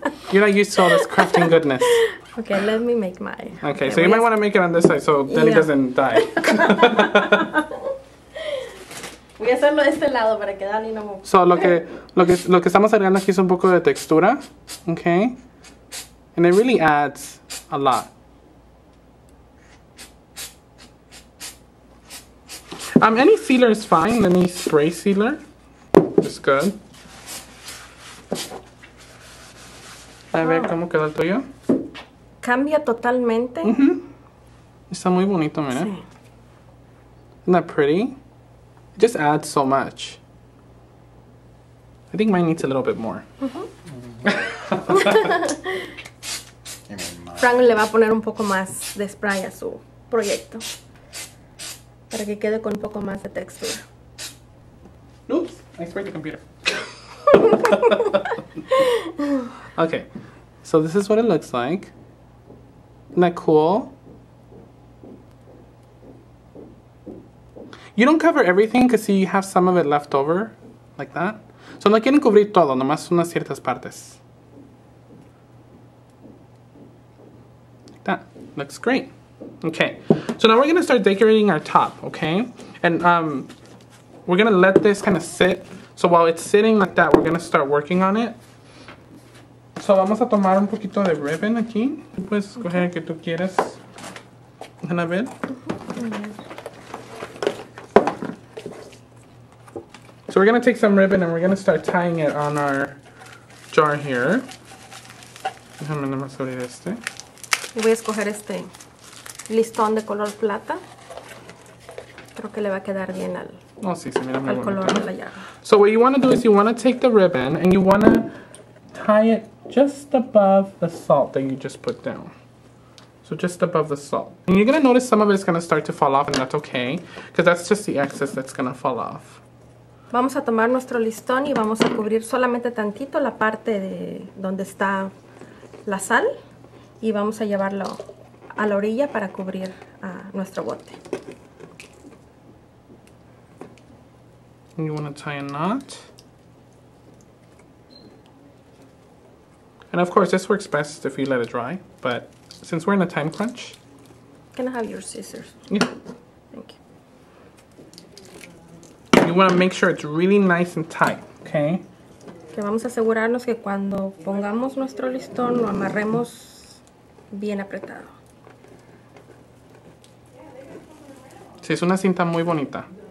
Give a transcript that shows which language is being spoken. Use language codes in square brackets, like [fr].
[en] You're not used to all this crafting goodness. Okay, let me make mine. Okay, so you might want to make it on this side so Jenny doesn't die. [es] Voy a hacerlo de este lado para que Dani no me... So, lo que estamos agregando aquí es un poco de textura. [en] Okay. And it really adds a lot. Any sealer is fine. Any spray sealer is good. [es] A ver cómo quedó el tuyo. Cambia totalmente. Está muy bonito, mira. Sí. [en] Isn't that pretty? It just adds so much. I think mine needs a little bit more. [es] Frank le va a poner un poco más de spray a su proyecto. Para que quede con un poco más de textura. [en] Oops, I sprayed the computer. Okay, so this is what it looks like. Isn't that cool? You don't cover everything because you have some of it left over, like that. [es] So no quieren cubrir todo, nomás unas ciertas partes. [en] Like that. Looks great. Okay, so now we're going to start decorating our top, okay? And we're going to let this kind of sit. So while it's sitting like that, we're going to start working on it. [es] So vamos a tomar un poquito de ribbon aquí. Puedes escoger el que tú quieras. Déjame ver. [en] So we're going to take some ribbon and we're going to start tying it on our jar here. [es] Déjame nomás abrir este. Voy a escoger este listón de color plata. Creo que le va a quedar bien al, sí, se mira muy al color bonito. de la llave. [en] So what you want to do is you want to take the ribbon and you want to tie it just above the salt that you just put down. So just above the salt. And you're going to notice some of it's going to start to fall off, and that's okay, because that's just the excess that's going to fall off. [es] Vamos a tomar nuestro listón y vamos a cubrir solamente tantito la parte de donde está la sal y vamos a llevarlo a la orilla para cubrir nuestro bote. [en] And you want to tie a knot. And of course this works best if you let it dry, but since we're in a time crunch. Can I have your scissors? Yeah. Thank you. You want to make sure it's really nice and tight, okay? [es] Que vamos a asegurarnos que cuando pongamos nuestro listón lo amarremos bien apretado. Sí, es una cinta muy bonita.